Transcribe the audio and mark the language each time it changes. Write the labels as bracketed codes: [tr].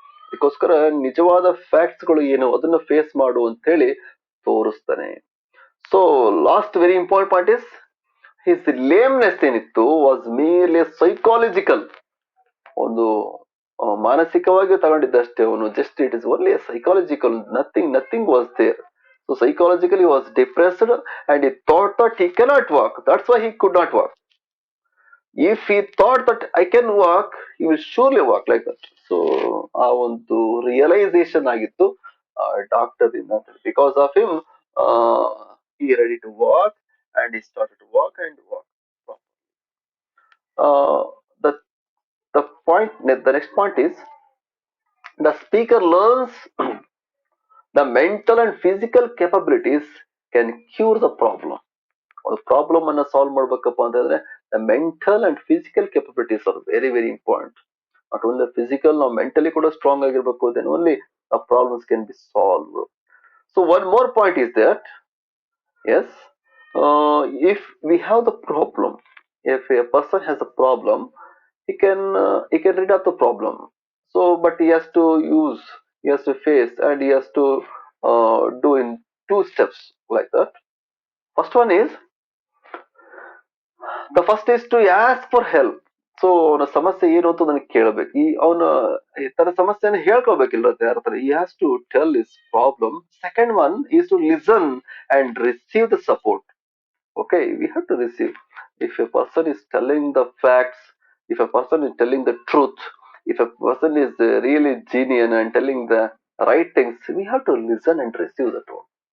[kn] ಅದಕ್ಕೋಸ್ಕರ ನಿಜವಾದ ಫ್ಯಾಕ್ಟ್ಸ್ ಗಳು ಏನು ಅದನ್ನ ಫೇಸ್ ಮಾಡು ಅಂತ ಹೇಳಿ ತೋರಿಸ್ತಾನೆ. [en] so last very important point is his lameness [kn] ಏನಿತ್ತು [en] Was merely psychological. [kn] ಒಂದು ಮಾನಸಿಕವಾಗಿ ತಗೊಂಡಿದ್ದಷ್ಟೇ ಅವನು, [en] Just it is only psychological, nothing was there. So psychologically was depressed and he thought that he cannot walk, that's why he could not walk. If he thought that I can walk, he will surely walk like that. [kn] So ಆ ಒಂದು realisation ಆಗಿತ್ತು doctor ಇಂದ. [en] Because of him he ready to walk and he started to walk and walk. uh, the the point, the next point is the speaker learns the mental and physical capabilities can cure the problem. [kn] ಒಂದು problem ಅನ್ನ solve ಮಾಡ್ಬೇಕಪ್ಪ ಅಂತಂದ್ರೆ [en] The mental and physical capabilities are very very important. Not only physical, [kn] ನಾವು mentally ಕೂಡ strong ಆಗಿರ್ಬೇಕು, [en] Then only ಆ problems can be solve. So one more point is that is, if we have the problem, if a person has a problem, he can rid of the problem. So but he has to use, he has to face, and he has to do in two steps like that. First one is, the first is to ask for help. [kn] So ಅವನ ಸಮಸ್ಯೆ ಏನು ಅಂತ ನನಗೆ ಕೇಳಬೇಕು. ಅವನ ತನ್ನ ಸಮಸ್ಯೆನ ಹೇಳ್ಕೊಳ್ಬೇಕಿಲ್ಲ ಯಾರ ಹತ್ರ. [en] he has to tell his problem. Second one is to listen and receive the support. Okay, we have to receive. If a person is telling the facts, if a person is telling the truth, if a person is really genuine and telling the right things, we have to listen and receive the truth.